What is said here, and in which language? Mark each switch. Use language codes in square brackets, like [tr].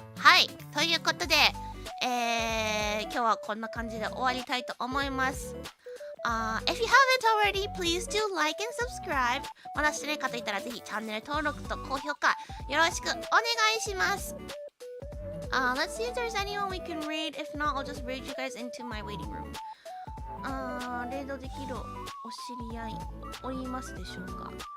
[ja] はい、ということで、今日はこんな感じで終わりたいと思います。 [en] If you haven't already, please do like and subscribe. [ja] まだしてない方いたらぜひチャンネル登録と高評価よろしくお願いします。 [en] Let's see if there's anyone we can raid. If not, I'll just raid you guys into my waiting room. [ja] レイドできるお知り合いおりますでしょうか？